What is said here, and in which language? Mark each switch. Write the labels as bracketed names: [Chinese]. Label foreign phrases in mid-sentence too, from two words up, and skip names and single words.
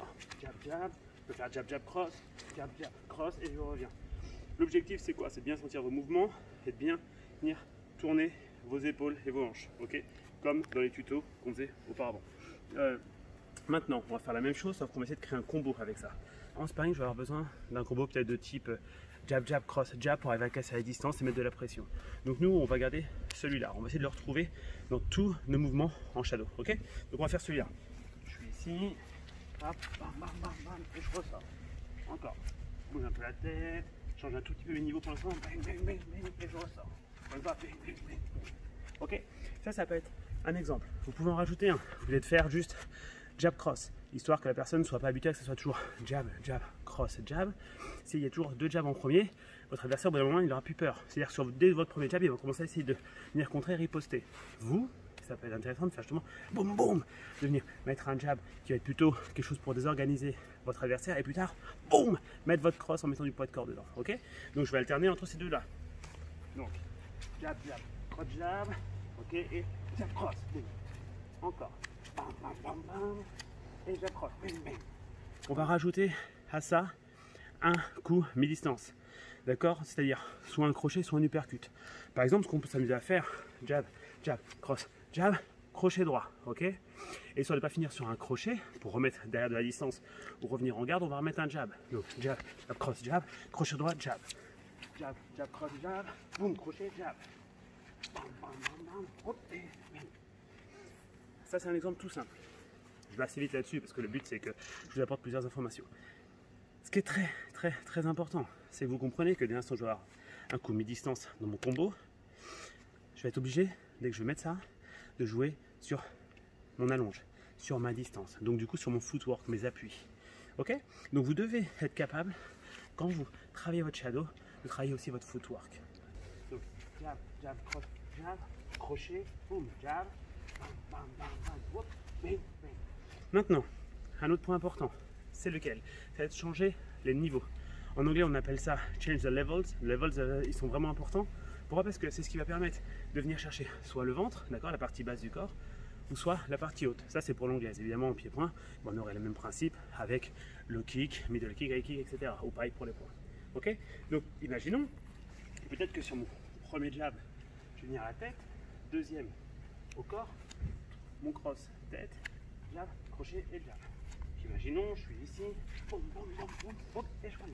[French] Jab jab, je peux faire jab jab cross et je reviens. L'objectif c'est quoi? C'est de bien sentir vos mouvements et de bien venir tourner vos épaules et vos hanches, ok? Comme dans les tutos qu'on faisait auparavant. Maintenant, on va faire la même chose, sauf qu'on va essayer de créer un combo avec ça. En sparring, je vais avoir besoin d'un combo peut-être de type jab, jab, cross, jab pour arriver à casser à la distance et mettre de la pression. Donc nous, on va garder celui-là. On va essayer de le retrouver dans tous nos mouvements en shadow. Ok? Donc on va faire celui-là. Je suis ici, hop, bam, bam, bam, bam, et je ressors. Encore. Je bouge un peu la tête, je change un tout petit peu mes niveaux pour l'instant, bang, bang, bang, bang, et je ressors. Bang, bang, bang, bang, bang. Ok? Ça peut être un exemple. Vous pouvez en rajouter un. Vous pouvez faire juste jab cross, histoire que la personne ne soit pas habituée à que ce soit toujours jab, jab, cross, jab. S'il y a toujours deux jabs en premier, votre adversaire au bout d'un moment il n'aura plus peur. C'est-à-dire que dès votre premier jab, il va commencer à essayer de venir contrer et riposter. Vous, ça peut être intéressant de faire justement boum boum, de venir mettre un jab qui va être plutôt quelque chose pour désorganiser votre adversaire et plus tard, boum, mettre votre cross en mettant du poids de corps dedans. Ok? Donc je vais alterner entre ces deux-là. Donc jab, jab, cross, jab, ok, et jab, cross, boum. Encore. Bam, bam, bam, bam. Et j'accroche. On va rajouter à ça un coup mi-distance. D'accord? C'est-à-dire soit un crochet, soit un uppercut. Par exemple, ce qu'on peut s'amuser à faire, jab, jab, cross, jab, crochet droit. Ok? Et histoire de ne pas finir sur un crochet, pour remettre derrière de la distance ou revenir en garde, on va remettre un jab. Donc jab, jab, cross, jab, crochet droit, jab. Jab, jab, cross, jab, boum, crochet, jab. Bam, bam, bam, bam, hop, et bam. Ça, c'est un exemple tout simple. Je vais assez vite là-dessus parce que le but, c'est que je vous apporte plusieurs informations. Ce qui est très important, c'est que vous comprenez que dès l'instant où je vais avoir un coup mi-distance dans mon combo, je vais être obligé, dès que je vais mettre ça, de jouer sur mon allonge, sur ma distance. Donc du coup, sur mon footwork, mes appuis. Ok? Donc vous devez être capable, quand vous travaillez votre shadow, de travailler aussi votre footwork. Donc, jab, jab, cross, jab, crochet, boum, jab. Bam, bam, bam, whoop, bang, bang. Maintenant, un autre point important, c'est lequel? Ça va être changer les niveaux. En anglais, on appelle ça [English] change the levels. [French] Les levels, ils sont vraiment importants. Pourquoi? Parce que c'est ce qui va permettre de venir chercher soit le ventre, d'accord, la partie basse du corps, ou soit la partie haute. Ça, c'est pour l'anglaise. Évidemment, en pied-point, on aurait le même principe avec [English] low kick, middle kick, high kick, [French] etc. Ou pareil pour les points. Ok? Donc, imaginons, peut-être que sur mon premier jab, je vais venir à la tête, deuxième au corps, mon cross tête, jab, crochet et jab. Imaginons, je suis ici, boum, boum, boum, boum, boum, et je reviens.